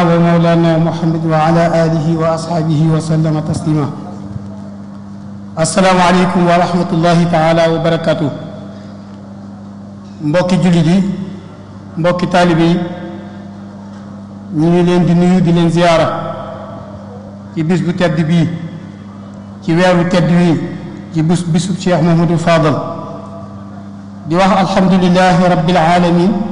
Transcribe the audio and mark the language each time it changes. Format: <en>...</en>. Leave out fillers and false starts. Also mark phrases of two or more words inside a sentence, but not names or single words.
<ar>ومولانا محمد وعلى آله وأصحابه وسلم تسليما السلام عليكم ورحمة الله تعالى وبركاته</ar> <wo>mbokki jullit yi mbokki taalibe yi ñu ngi leen di nuyu di leen ziyaara ci bis bu tedd bii ci weeru tedd wi ci bisub Cheikh Mouhamadou Fadal di wax</wo> <ar>الحمد لله رب العالمين</ar>